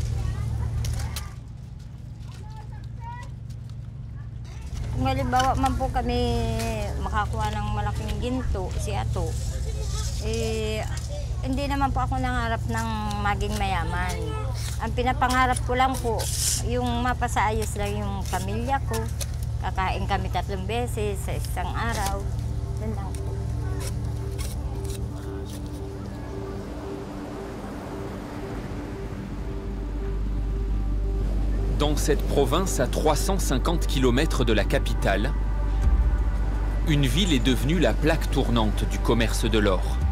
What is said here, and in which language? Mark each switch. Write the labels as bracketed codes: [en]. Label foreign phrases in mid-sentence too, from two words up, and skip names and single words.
[tl] Kung halimbawa man po kami makakuha ng malaking ginto, si Atto, hindi naman po ako nangarap ng maging mayaman. Ang pinapangarap ko lang po, yung mapasaayos lang yung pamilya ko. Kakain kami 3 beses sa isang araw. Yan lang po. [fr] Dans cette province à 350 km de la capitale, une ville est devenue la plaque tournante du commerce de l'or.